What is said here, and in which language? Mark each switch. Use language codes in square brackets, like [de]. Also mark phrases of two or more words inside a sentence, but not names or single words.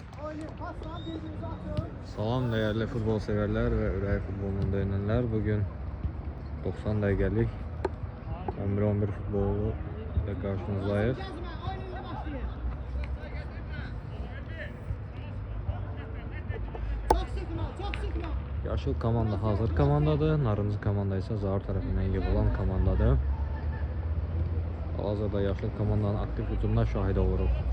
[tr] Salam değerli futbol severler ve Ürək futbolunun dönenler. Bugün 90 dakikalık 11-11 futbolu ile karşınızdayız. [az] Yaşıl komanda hazır komandadır. [tr] Narıncı komanda ise Zahar tarafından yapılan komandadır. Hal-hazırda yaşıl komandanın aktif hücumuna şahid oluruq.